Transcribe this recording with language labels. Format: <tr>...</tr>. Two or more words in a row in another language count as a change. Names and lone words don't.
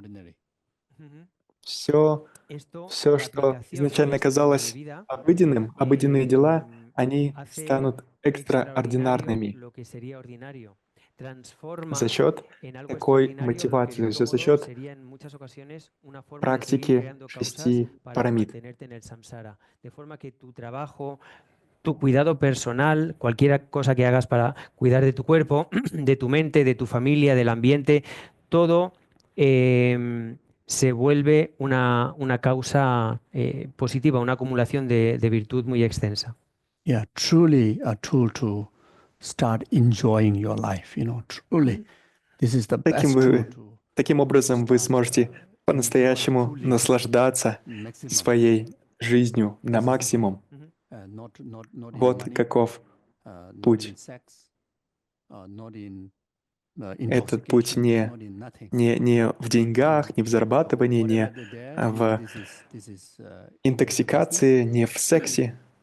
<ru>Все, что изначально казалось обыденным, обыденные дела, они станут экстраординарными за счет такой мотивации, за счет практики 6 парамид.</ru> <es>Tu cuidado personal, cualquier cosa que hagas para cuidar de tu cuerpo, de tu mente, de tu familia, del ambiente, todo se vuelve una causa positiva, una acumulación de virtud muy extensa.</es> <en>Yeah, truly a tool to start enjoying your life, truly. This is the best tool to</en> <ru>Таким образом, вы сможете по-настоящему наслаждаться своей жизнью на максимум. Вот каков путь. Этот путь не в деньгах, не в зарабатывании, не в интоксикации, не в сексе.</ru>